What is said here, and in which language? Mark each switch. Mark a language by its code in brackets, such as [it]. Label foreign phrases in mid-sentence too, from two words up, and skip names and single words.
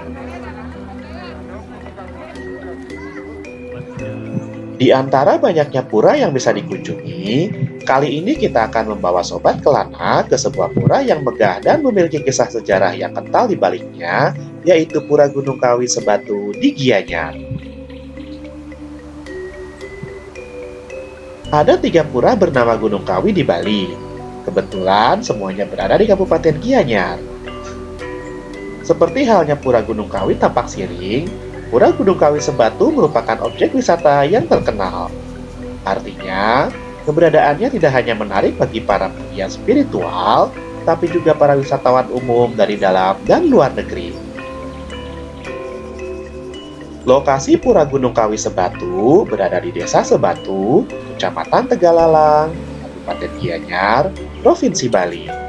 [id] Di antara banyaknya pura yang bisa dikunjungi, kali ini kita akan membawa Sobat Kelana ke sebuah pura yang megah dan memiliki kisah sejarah yang kental di baliknya, yaitu Pura Gunung Kawi Sebatu di Gianyar. Ada 3 pura bernama Gunung Kawi di Bali. Kebetulan semuanya berada di Kabupaten Gianyar. Seperti halnya Pura Gunung Kawi Tapak Siring, Pura Gunung Kawi Sebatu merupakan objek wisata yang terkenal. Artinya, keberadaannya tidak hanya menarik bagi para pegiat spiritual, tapi juga para wisatawan umum dari dalam dan luar negeri. Lokasi Pura Gunung Kawi Sebatu berada di Desa Sebatu, Kecamatan Tegalalang, Kabupaten Gianyar, Provinsi Bali.